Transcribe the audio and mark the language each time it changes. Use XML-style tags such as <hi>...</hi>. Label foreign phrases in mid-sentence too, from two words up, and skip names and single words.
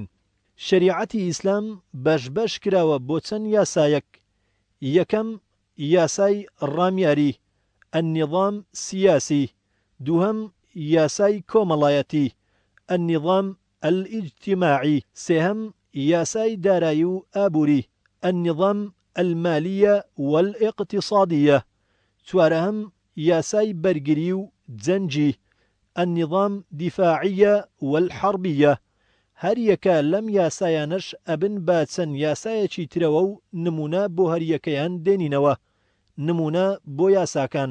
<ckb>شریعەتی ئیسلام بەشبەش کراوە بۆ چەند یاسایەک. یەکەم یاسای ڕامیاری</ckb> <ar>النظام سیاسی.</ar> <ckb>دووهەم یاسای کۆمەڵایەتی</ckb> <ar>النظام الاجتماعی.</ar> <ckb>سێهەم یاسای دارایی و ئابووری</ckb> <ar>النظام المالية والاقتصادية.</ar> <ckb>چوارەهەم یاسای بەرگری و جەنجی</ckb> <ar>النظام دفاعية والحربية.</ar> <ckb>هەر یەکە لەم یاسایانەش ئەبن با چەند یاسایەکی ترەوە و نمونە بۆ هەر یەکەیان دێنینەوە. نمونە بۆ یاساکان.</ckb>